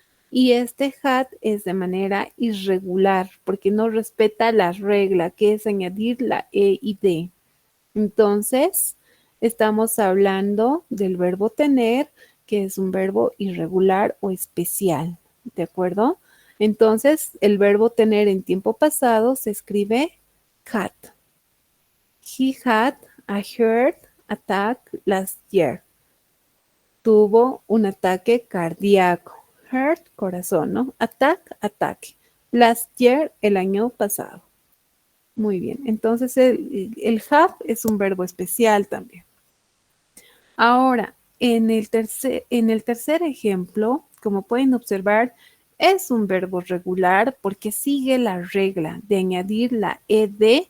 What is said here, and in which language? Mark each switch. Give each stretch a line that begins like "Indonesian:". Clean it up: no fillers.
Spanish: Y este had es de manera irregular porque no respeta la regla, que es añadir la E y D. Entonces, estamos hablando del verbo tener, que es un verbo irregular o especial, ¿de acuerdo? Entonces, el verbo tener en tiempo pasado se escribe had.
English: He had a heart attack last year.
Spanish: Tuvo un ataque cardíaco. Heart, corazón, ¿no? Attack, ataque.
English: Last year,
Spanish: el año pasado. Muy bien, entonces el have es un verbo especial también. Ahora, en el tercer ejemplo, como pueden observar, es un verbo regular porque sigue la regla de añadir la ed